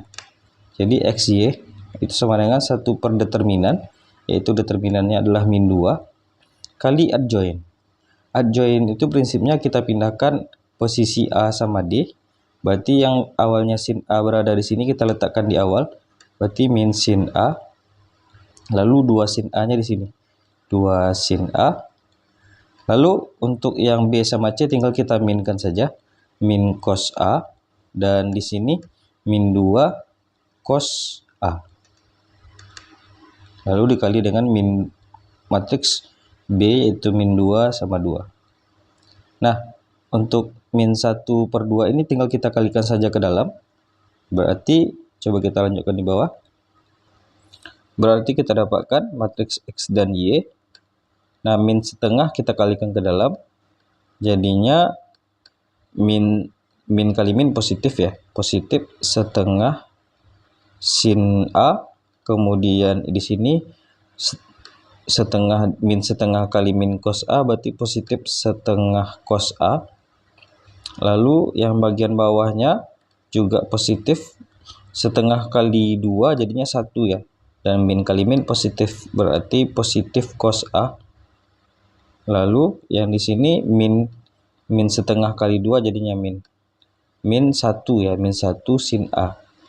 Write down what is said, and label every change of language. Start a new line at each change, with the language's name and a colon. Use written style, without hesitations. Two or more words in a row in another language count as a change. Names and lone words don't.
Indonesian: Jadi XY itu sama dengan 1 per determinan, yaitu determinannya adalah min 2 kali adjoint. adjoint itu prinsipnya kita pindahkan posisi A sama D. Berarti yang awalnya sin A berada di sini kita letakkan di awal. Berarti min sin A. Lalu 2 sin A-nya di sini. 2 sin A. Lalu untuk yang B sama C tinggal kita minkan saja. Min cos A. Dan di sini min 2 cos A. Lalu dikali dengan min matriks B yaitu min 2 sama 2. Nah, untuk min 1/2 ini tinggal kita kalikan saja ke dalam. Berarti, coba kita lanjutkan di bawah. Berarti kita dapatkan matriks X dan Y. Nah, min setengah kita kalikan ke dalam. Jadinya min kali min positif ya. Positif setengah sin A. Kemudian di sini min setengah kali min cos A berarti positif setengah cos A. Lalu yang bagian bawahnya juga positif setengah kali 2 jadinya 1 ya. Dan min kali min positif berarti positif cos A. Lalu yang di sini min setengah kali 2 jadinya min 1 ya, min 1 sin A.